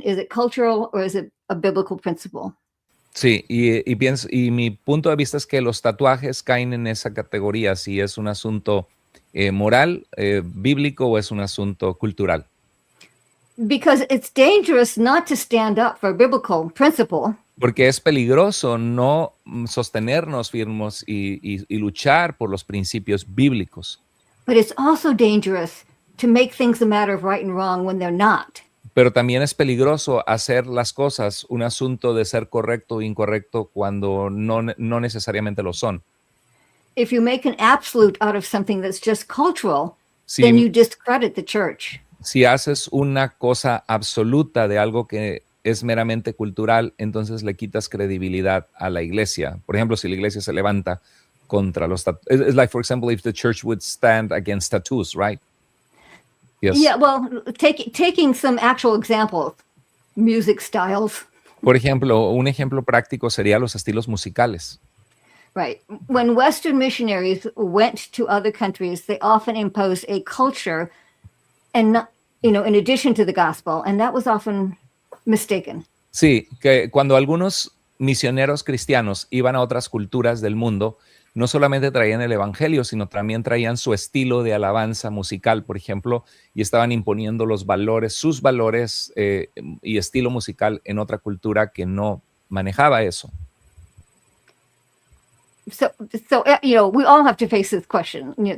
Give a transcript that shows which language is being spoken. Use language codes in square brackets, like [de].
[en] Is it cultural or is it a biblical principle? [es] Sí, y mi punto de vista es que los tatuajes caen en esa categoría, si es un asunto moral, bíblico o es un asunto cultural. [en] Because it's dangerous not to stand up for a biblical principle. [es] Porque es peligroso no sostenernos firmes y luchar por los principios bíblicos. [en] But it's also dangerous to make things a matter of right and wrong when they're not. [es] Pero también es peligroso hacer las cosas un asunto de ser correcto o incorrecto cuando no necesariamente lo son. [en] If you make an absolute out of something that's just cultural, then you discredit the church. [es] Si haces una cosa absoluta de algo que es meramente cultural, entonces le quitas credibilidad a la iglesia. Por ejemplo, si la iglesia se levanta contra los tattoos. [en] It's like, for example, if the church would stand against tattoos, right? Yes. Yeah, well, taking some actual examples, music styles. [es] Por ejemplo, un ejemplo práctico sería los estilos musicales. [en] Right. When Western missionaries went to other countries, they often imposed a culture and, in addition to the gospel, and that was often mistaken. [es] Sí, que cuando algunos misioneros cristianos iban a otras culturas del mundo, no solamente traían el evangelio, sino también traían su estilo de alabanza musical, por ejemplo, y estaban imponiendo sus valores y estilo musical en otra cultura que no manejaba eso. [en] So we all have to face this question.